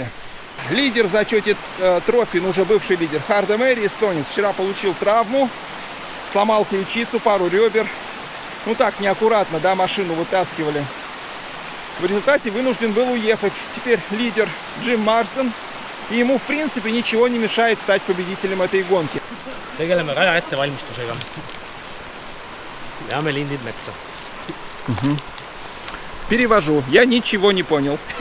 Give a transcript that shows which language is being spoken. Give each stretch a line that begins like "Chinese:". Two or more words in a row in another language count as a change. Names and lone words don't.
Russian: Лидер в зачете Трофи, уже бывший лидер, Хардо Мэри, эстонец, вчера получил травму. Сломал ключицу, пару ребер. Ну так, неаккуратно, да, машину вытаскивали. В результате вынужден был уехать. Теперь лидер Джим Марстон. И ему, в принципе, ничего не мешает стать победителем этой гонки.
Estonian: Tegeleme raja ettevalmistusega. Veame lindid metsa.
Russian: Перевожу. Я ничего не понял.